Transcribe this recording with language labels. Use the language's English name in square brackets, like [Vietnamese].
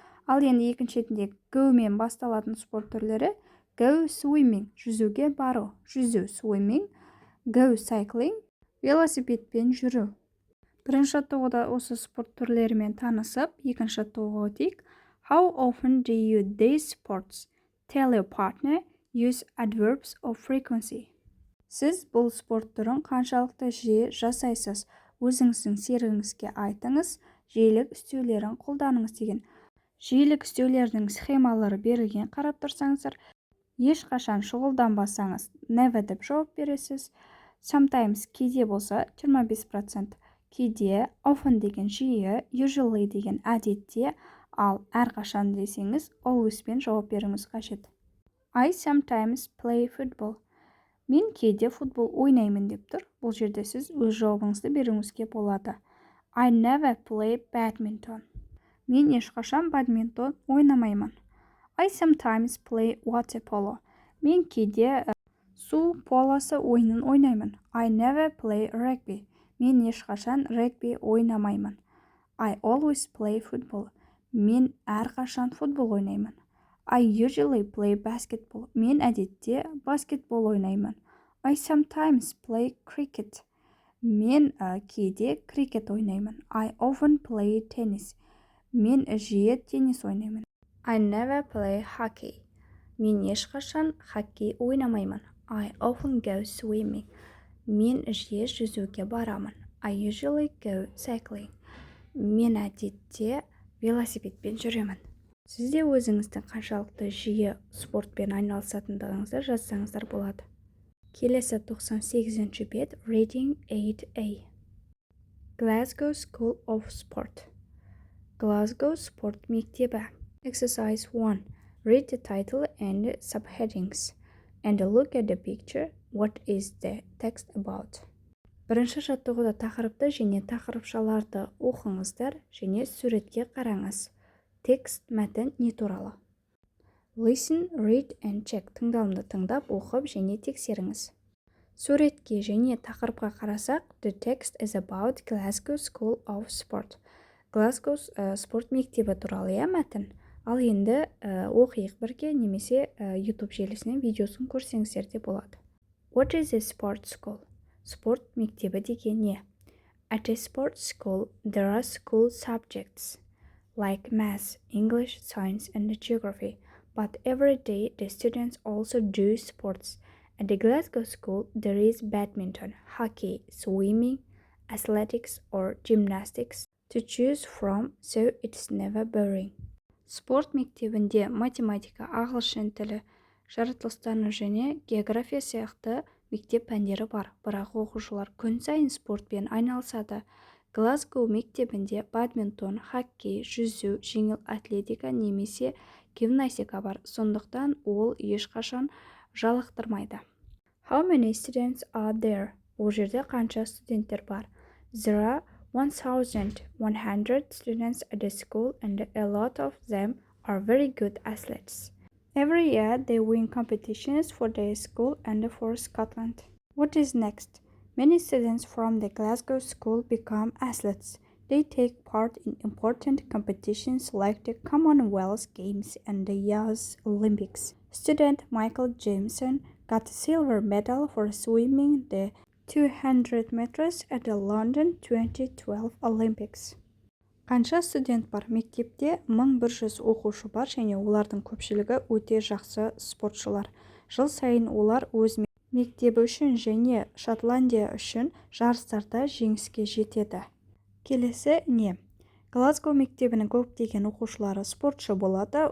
[Kazakh] Ал енді екіншетінде go мен басталатын спорт түрлері. [English] Go swimming, [Kazakh] жүзуге бару. Жүзу, swimming. [English] Go cycling, [Kazakh] велосипедпен жүру. Бірінші жаттығуда осы спорт түрлерімен танысып, екінші жаттығуға өтейік. [English] How often do you these sports? Tell your partner, use adverbs of frequency. [Kazakh] Сіз бұл спорт түрін қаншалықты жиі жасайсыз? Өзіңіздің серігіңізге айтыңыз, жиілік істеулерін қолданыңыз деген. Жиілік істеулердің схемалары берілген қарап тұрсаңыздар, ешқашан шұғылданбасаңыз, never деп жауап бересіз. Sometimes кейде болса 25%, кейде often деген жиі, usually деген әдетте, ал әрқашан десеңіз, always пен жауап беріңіз қажет. [English] I sometimes play football. [Kazakh] Мен кейде футбол ойнаймын деп тұр. Бұл жерде сіз өз жауабыңызды беруіңізге болады. [English] I never play badminton. [Kazakh] Мен ешқашан бадминтон ойнамаймын. [English] I sometimes play water polo. [Kazakh] Мен кейде су полосы ойынын ойнаймын. [English] I never play rugby. [Kazakh] Мен ешқашан регби ойнамаймын. [English] I always play football. [Kazakh] Мен әрқашан футбол ойнаймын. [English] I usually play basketball. [Kazakh] Мен әдетте баскетбол ойнаймын. [English] I sometimes play cricket. [Kazakh] Мен кейде крикет ойнаймын. [English] I often play tennis. [Kazakh] Мен жиі теннис ойнаймын. [English] I never play hockey. [Kazakh] Мен ешқашан хоккей ойнамаймын. [English] I often go swimming. [Kazakh] Мен жиі жүзуге барамын. [English] I usually go cycling. [Kazakh] Мен әдетте велосипедпен жүремін. Сіз де өзіңіздің қаншалықты жиі спортпен айналысатындығыңызды жазсаңыздар болады. Келесі 98 бет Reading 8A. [English] Glasgow School of Sport. [Kazakh] Glasgow спорт мектебі. [English] Exercise 1. Read the title and subheadings and look at the picture. What is the text about? [Kazakh] Бірінші жаттығуда тақырыпты және тақырыпшаларды оқыңыздар және суретке қараңыз. Текст мәтін не туралы? [English] Listen, read and check. [Kazakh] Тыңдалымды тыңдап, оқып және тексеріңіз. Суретке және тақырыпқа қарасақ, [English] the text is about Glasgow School of Sport. [Kazakh] Glasgow спорт мектебі туралы мәтін. Ал енді оқиық бірге немесе YouTube желісінен видеосын көрсеңіздер де болады. [English] What is a sport school? [Kazakh] Спорт мектебі деген не? [English] At a sports school, there are school subjects like math, English, science, and geography. But every day, the students also do sports. At the Glasgow school, there is badminton, hockey, swimming, athletics, or gymnastics to choose from, so it's never boring. [Kazakh] Спорт мектебінде математика, ағылшын тілі, жаратылыстану және география сияқты мектеп пәндері бар. Бірақ оқушылар күн сайын спортпен айналысады. Глазгоу мектебінде бадминтон, хоккей, жүзу, жеңіл атлетика немесе гимнастика бар. Сондықтан ол ешқашан жалықтырмайды. [English] How many students are there? [Kazakh] Ол жерде қанша студенттер бар? [English] There are 1,100 students at the school and a lot of them are very good athletes. Every year they win competitions for their school and for Scotland. What is next? Many students from the Glasgow school become athletes. They take part in important competitions like the Commonwealth Games and the Youth Olympics. Student Michael Jameson got a silver medal for swimming the 200 meters at the London 2012 Olympics. [Kazakh] Қанша студент бар? Мектепте 1100 оқушы бар және олардың көпшілігі өте жақсы спортшылар. Жыл сайын олар өз мектебі үшін және Шотландия үшін жарыстарда жеңіске жетеді. Келесі не? Глазго мектебінің көптеген оқушылары спортшы болады.